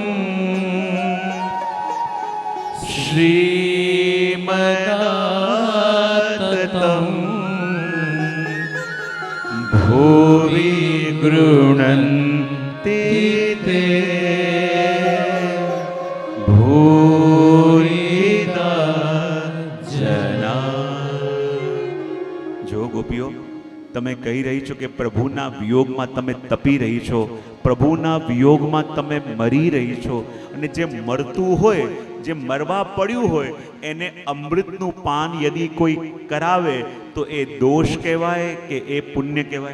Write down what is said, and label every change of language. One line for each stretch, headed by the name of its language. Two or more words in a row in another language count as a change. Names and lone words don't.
Sanskrit: श्रीमदाततं भुवि गृह्णन्ति ते भूरिदा जना।
Gujarati: જો ગોપીઓ તમે કહી રહી છો કે પ્રભુના વિયોગમાં તમે તપી રહી છો, પ્રભુના વિયોગમાં તમે મરી રહી છો, અને જે મરતું હોય, જે મરવા પડ્યું હોય, એને અમૃતનું પાન યદિ કોઈ કરાવે તો એ દોષ કહેવાય કે એ પુણ્ય કહેવાય?